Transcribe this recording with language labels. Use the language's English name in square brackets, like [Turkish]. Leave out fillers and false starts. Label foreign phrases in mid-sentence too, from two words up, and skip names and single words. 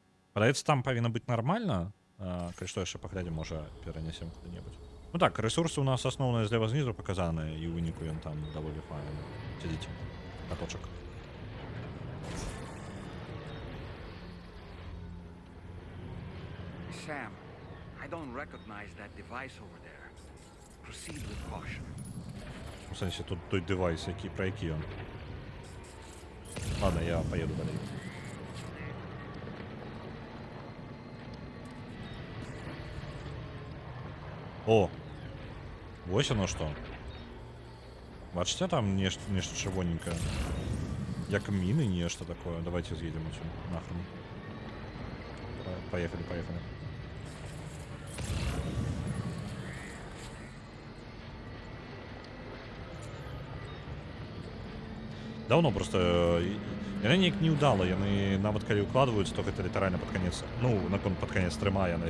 [Belarusian] Падаецца, там павінна быць нармальна. Калі што яшчэ паглядзім, можа перанесем куды-небудзь. Ну так, рэсурсы у нас асноўныя злева знізу паказаныя, і ў выніку ён там даволі файна сядзіць. Каточак. [English] Sam, I don't recognize that device over there. Proceed with caution. [Belarusian] У сэнсе, тут той девайс, про які ён. [Russian] Ладно, я поеду далей. О! Вось оно што. [Belarusian] Бачыце, там нешта чырвоненькае. Як міны, нешта такое. Давайте з'едзем отсюда. Нахрен. [Russian] Поехали. [Belarusian] Даўно просто яны неяк не ўдала, яны нават калі ўкладваюцца, то гэта літаральна пад канец. Ну, наконт пад канец трыма яны.